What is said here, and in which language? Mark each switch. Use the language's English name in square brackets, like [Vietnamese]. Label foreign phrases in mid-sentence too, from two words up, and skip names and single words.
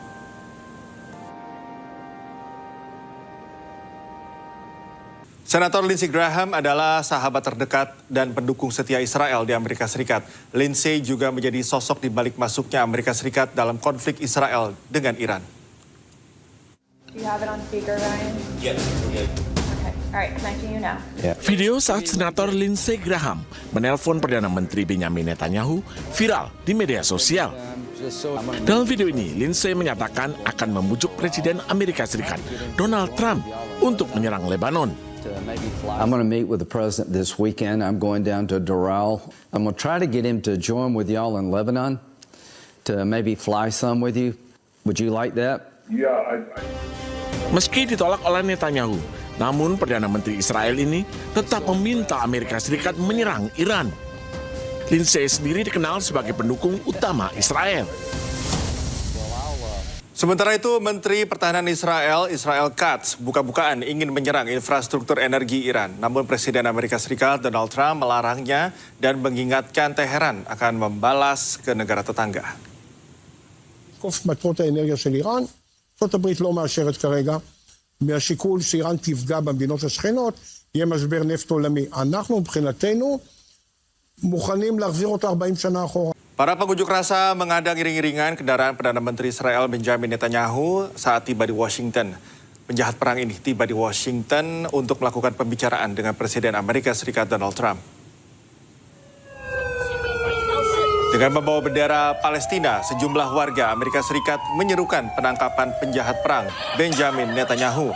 [Indonesian] Senator Lindsey Graham adalah sahabat terdekat dan pendukung setia Israel di Amerika Serikat. Lindsey juga menjadi sosok di balik masuknya Amerika Serikat dalam konflik Israel dengan Iran. [English] Do you have it on speaker, Ryan? Yes. All right, connecting you now. [Indonesian] Video saat Senator Lindsey Graham menelpon Perdana Menteri Benjamin Netanyahu viral di media sosial. Dalam video ini, Lindsey menyatakan akan membujuk Presiden Amerika Serikat Donald Trump untuk menyerang Lebanon. [English] I'm going to meet with the president this weekend. I'm going down to Doral. I'm going to try to get him to join with y'all in Lebanon to maybe fly some with you. Would you like that? Yeah, [Indonesian] Meski ditolak oleh Netanyahu, namun Perdana Menteri Israel ini tetap meminta Amerika Serikat menyerang Iran. Lindsey sendiri dikenal sebagai pendukung utama Israel. Sementara itu, Menteri Pertahanan Israel Katz, buka-bukaan ingin menyerang infrastruktur energi Iran. Namun Presiden Amerika Serikat Donald Trump melarangnya dan mengingatkan Teheran akan membalas ke negara tetangga. [Hebrew] מטרות האנרגיה של איראן, ארצות הברית לא מאשרת כרגע, מהשיקול שאיראן תפגע במדינות השכנות, יהיה משבר נפט עולמי. אנחנו מבחינתנו מוכנים להחזיר אותה 40 שנה אחורה. [Indonesian] Para pengunjuk rasa mengadang iring-iringan kendaraan Perdana Menteri Israel Benjamin Netanyahu saat tiba di Washington. Penjahat perang ini tiba di Washington untuk melakukan pembicaraan dengan Presiden Amerika Serikat Donald Trump. Dengan membawa bendera Palestina, sejumlah warga Amerika Serikat menyerukan penangkapan penjahat perang Benjamin Netanyahu.